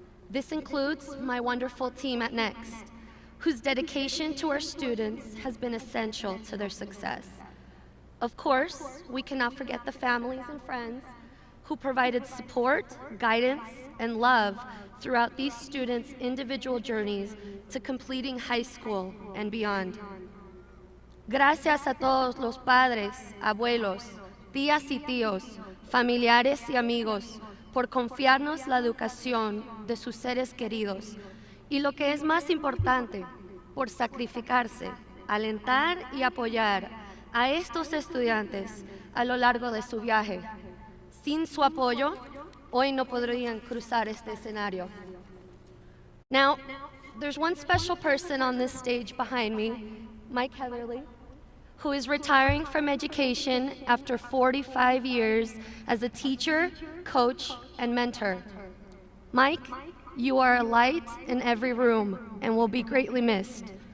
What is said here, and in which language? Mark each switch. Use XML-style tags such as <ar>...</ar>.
<en>This includes my wonderful team at Next, whose dedication to our students has been essential to their success. Of course, we cannot forget the families and friends who provided support, guidance, and love throughout these students' individual journeys to completing high school and beyond.</en> <es>Gracias a todos los padres, abuelos, tías y tíos, familiares y amigos por confiarnos la educación de sus seres queridos y lo que es más importante, por sacrificarse, alentar y apoyar a estos estudiantes a lo largo de su viaje. Sin su apoyo, hoy no podrían cruzar este escenario.</es> <en>Now, there's one special person on this stage behind me, Mike Heatherly, who is retiring from education after 45 years as a teacher, coach, and mentor. Mike, You are a light in every room and will be greatly missed.</en>